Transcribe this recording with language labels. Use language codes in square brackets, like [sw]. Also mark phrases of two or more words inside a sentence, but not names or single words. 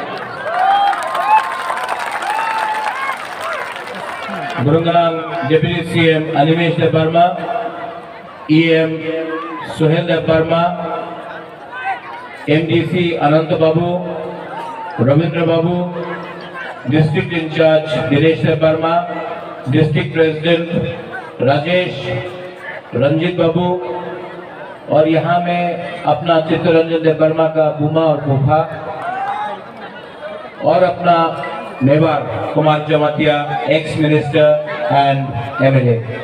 [trp] Gurunganang [en] Deputy CM [trp] Animesh Debarma, EM Suhel Debarma, MDC Anant [hi] Babu, Ravindra Babu, [en] District In Charge [hi] Dinesh Debarma, [en] District President [hi] राजेश रंजीत बाबू और यहाँ में अपना चित्तरंजन देवर्मा का बुमा और फूफा और अपना मेवार कुमार जमातिया [en] ex minister and MLA.